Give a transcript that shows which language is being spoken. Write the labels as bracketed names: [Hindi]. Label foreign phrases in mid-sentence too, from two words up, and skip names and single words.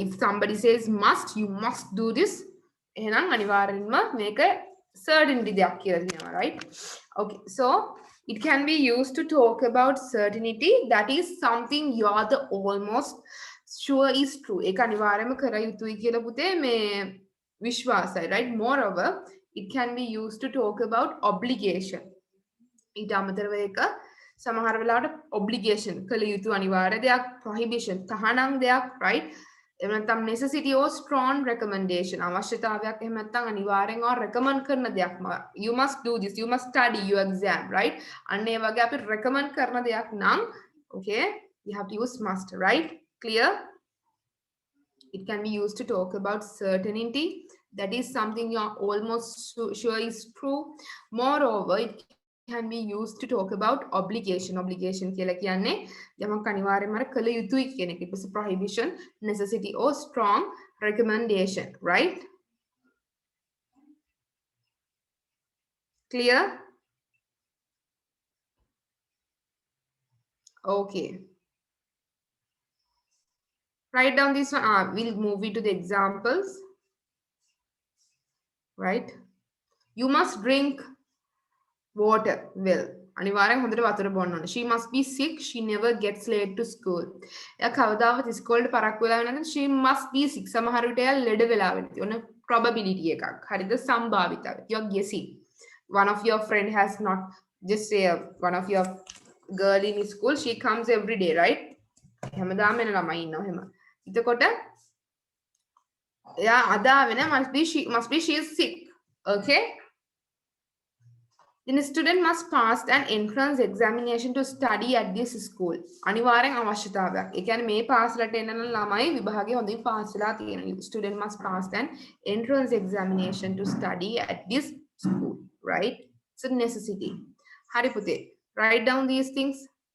[English] if somebody says must you must do this [Sinhala] එහෙනම් අනිවාර්යෙන්ම මේක certainty දෙයක් කියලා කියනවා [English] right okay so it can be used to talk about certainty that is something you are the almost sure is true [Sinhala] ඒක අනිවාර්යෙන්ම කර යුතුයි කියලා පුතේ මේ විශ්වාසයි [English] right moreover it can be used to talk about obligation [Sinhala] ඊට අමතරව ඒක සමහර වෙලාවට obligation කළ යුතු අනිවාර්ය දෙයක් prohibition තහනම් දෙයක් right එහෙම නැත්නම් [English] necessity or strong recommendation [Sinhala] අවශ්‍යතාවයක් එහෙම නැත්නම් [English] අනිවාර්යෙන් or recommend [Sinhala] කරන දෙයක් [English] you must do this you must study your exam right [Sinhala] අන්න ඒ වගේ අපි recommend කරන දෙයක් නම් [English] okay you have to use must right clear it can be used to talk about certainty that is something you are almost sure is true moreover it can be used to talk about obligation [Sinhala] කියලා කියන්නේ යමක් අනිවාර්යයෙන්ම කළ යුතුයි කියන එක. [English] It was a prohibition, necessity or strong recommendation, right? Clear? Okay. Write down this one. We'll move into the examples. Right? You must drink water well. [Sinhala] අනිවාර්යෙන් හොඳට වතුර බොන්න ඕනේ. [English] She must be sick. She never gets late to school. [Sinhala] එයා කවදාවත් ඉස්කෝලේට පරක්කු වෙලා නැත්නම් [English] she must be sick. [Sinhala] සමහර විට එයා ලෙඩ වෙලා වෙනවා. ඔන්න probability එකක්. හරිද? සම්භාවිතාව. [English] You are guessing. One of your friend has not just say one of your girl in school she comes every day, right? [Sinhala] හැමදාම එන ළමයි ඉන්නවා එහෙම. එතකොට එයා අද ආවේ නැහැ [English] must be she is sick. [Sinhala] Okay? [English] Then a student must pass an entrance examination to study at this school. [Sinhala] අනිවාර්යෙන් අවශ්‍යතාවයක්. ඒ කියන්නේ මේ පාසලට එන ළමයි විභාගයේ හොඳින් පාස් වෙලා තියෙනවා. [English] Student must pass an entrance examination to study at this school, right? It's a necessity. [Sinhala] හරි පුතේ. [English] Write down these things.